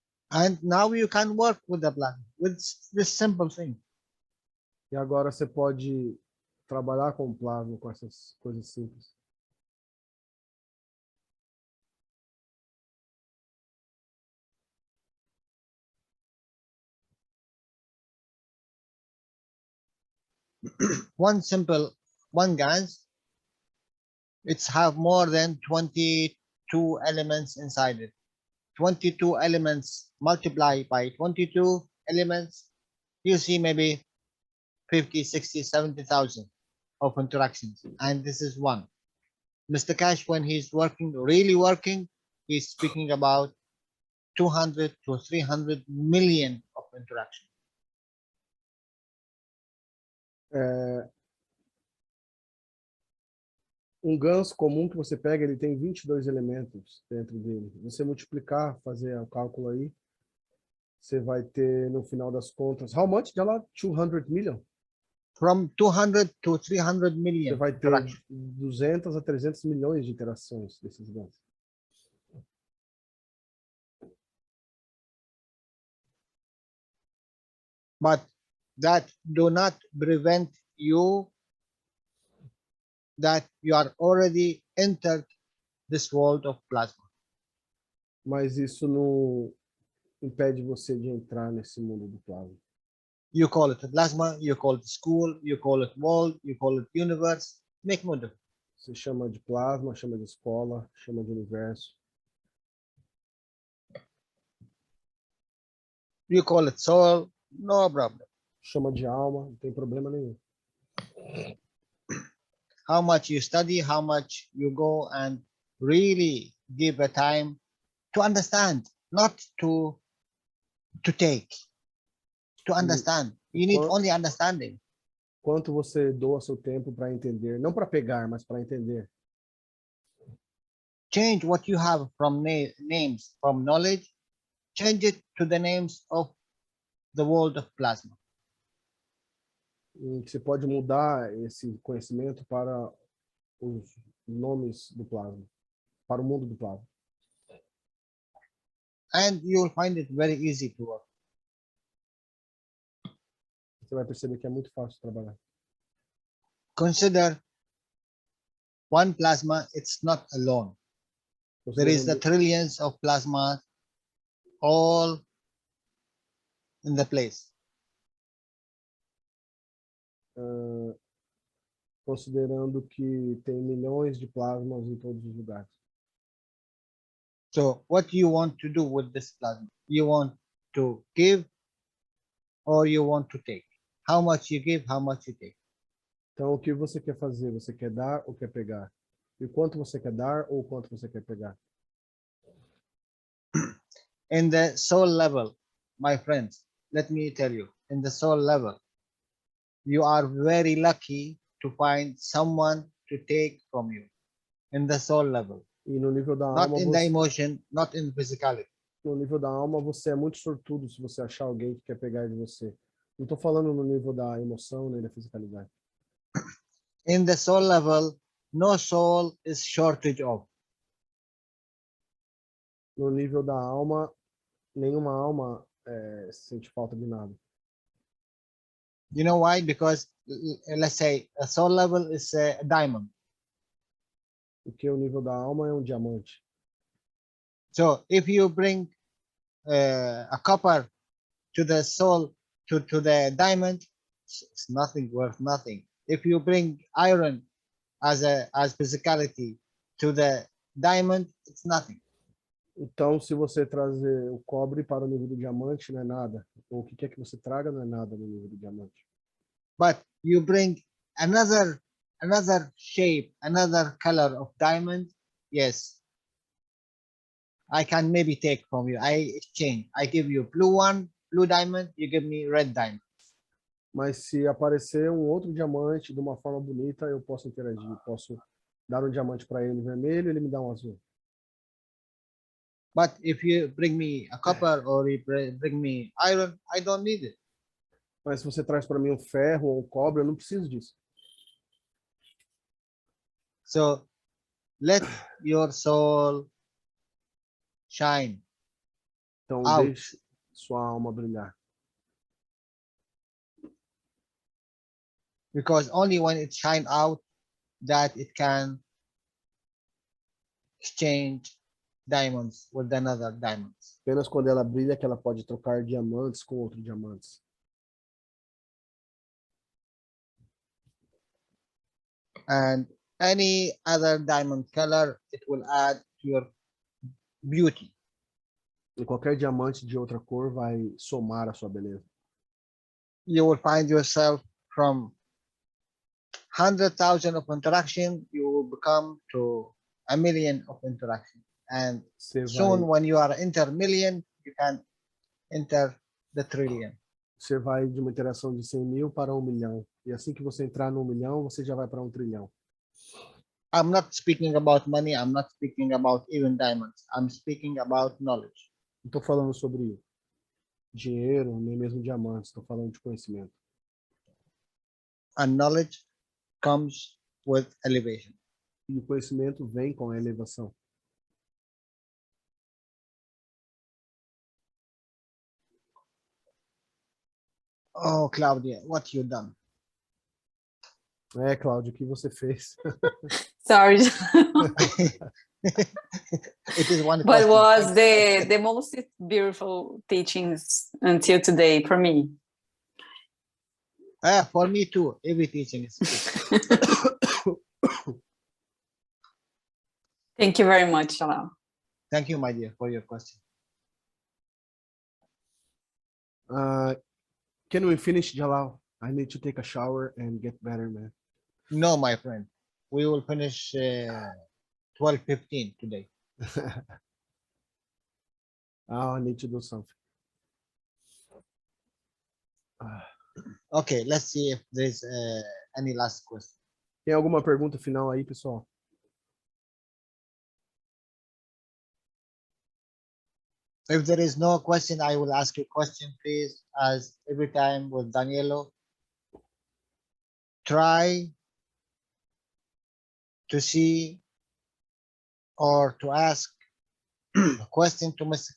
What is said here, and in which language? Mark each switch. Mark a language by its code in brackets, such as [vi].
[en] And now you can work with the plasma with this simple thing. [pt] E agora você pode trabalhar com o plasma, com essas coisas simples. [en] One gas, it's have more than 22 elements inside it. 22 elements multiplied by 22 elements, you see maybe 50, 60, 70,000 of interactions. And this is one. Mr. Cash, when he's really working, he's speaking about 200 to 300 million of interactions. [pt] Um GANS comum que você pega, ele tem 22 elementos dentro dele. Você multiplicar, fazer o cálculo aí, você vai ter, no final das contas, [en] how much, Jalal? 200 million? From 200 to 300 [pt] Você [en] million. [pt] vai ter 200 a 300 milhões de interações desses GANs. [en] But that do not prevent you that you are already entered this world of plasma. [pt] Mas isso não impede você de entrar nesse mundo do plasma. [en] You call it plasma, you call it school, you call it world, you call it universe, make no difference. [pt] Você chama de plasma, chama de escola, chama de universo. [en] You call it soul, no problem. [pt] Chama de alma, não tem problema nenhum. [en] How much you study, how much you go and really give a time to understand, not to take. to understand. You need [pt] Qual- [en] only understanding. [pt] Quanto você doa seu tempo para entender, não para pegar, mas para entender. [en] Change what you have from names, from knowledge, change it to the names of the world of plasma. [pt] E que você pode mudar esse conhecimento para os nomes do plasma, para o mundo do plasma. [en] And you will find it very easy to work. [pt] Você vai perceber que é muito fácil trabalhar. [en] Consider one plasma, it's not alone. There is the [pt] Considerando, [en] trillions of plasma all in the place. [pt] considerando que tem milhões de plasmas em todos os lugares. [en] So what you want to do with this plasma? You want to give or you want to take? How much you give, how much you take? [pt] Então, o que você quer fazer? Você quer dar ou quer pegar? E quanto você quer dar ou quanto você quer pegar? [en] In the soul level, my friends, let me tell you, in the soul level, you are very lucky to find someone to take from you. In the soul level, [pt] E no nível da [en] not [pt] alma, [en] in the [pt] você, [en] emotion, not in physicality. [pt] no nível da alma, você é muito sortudo se você achar alguém que quer pegar de você. Não estou falando no nível da emoção nem da fisicalidade. [en] In the soul level, no soul is shortage of. [pt] No nível da alma, nenhuma alma sente falta de nada. [en] You know why? Because let's say a soul level is a diamond. [pt] Porque o nível da alma é um diamante. [en] So if you bring a copper to the soul, to the diamond, it's nothing, worth nothing. If you bring iron as physicality to the diamond, it's nothing. [pt] Então, se você trazer o cobre para o nível do diamante, não é nada. Ou o que quer que você traga, não é nada no nível do diamante. [en] But you bring another shape, another color of diamond, yes, I can maybe take from you. I exchange. I give you blue one, blue diamond, you give me red diamond. [pt] Mas se aparecer um outro diamante de uma forma bonita, eu posso interagir. Posso dar um diamante para ele vermelho, ele me dá um azul. [en] But if you bring me a copper or you bring me iron, I don't need it. [pt] Mas se você traz para mim um ferro ou um cobre, eu não preciso disso. [en] So let your soul shine [pt] Então, [en] out. [pt] deixe sua alma brilhar. [en] Because only when it shine out that it can exchange diamonds with another diamonds. [pt] Apenas quando ela brilha que ela pode trocar diamantes com outros diamantes. [en] And any other diamond color, it will add to your beauty. [pt] E qualquer diamante de outra cor vai somar a sua beleza. [en] You will find yourself from 100,000 of interaction, you will become to 1,000,000 of interaction. And [pt] Você [en] soon [pt] vai, [en] when you are enter million, you can enter the trillion. [pt] você vai de uma interação de 100 mil para 1 milhão. E assim que você entrar no 1 milhão, você já vai para 1 trilhão. [en] I'm not speaking about money. I'm not speaking about even diamonds. I'm speaking about knowledge. [pt] Não estou falando sobre dinheiro, nem mesmo diamantes. Estou falando de conhecimento. [en] And knowledge comes with elevation. [pt] E o conhecimento vem com a elevação. [en] Oh, Claudia, what you done? [pt] Cláudio, o que você fez? [en] Sorry. It is one But question. was the most beautiful teachings until today for me. For me too. Every teaching is good. Thank you very much, Jalal. Thank you, my dear, for your question. Can we finish, Jalal? I need to take a shower and get better, man. No, my friend. We will finish 12:15 today. I need to do something. Okay, let's see if there's any last question. [pt] Tem alguma pergunta final aí, pessoal? [en] If there is no question, I will ask a question, please, as every time with Danielo. Try to see or to ask a question to Mr.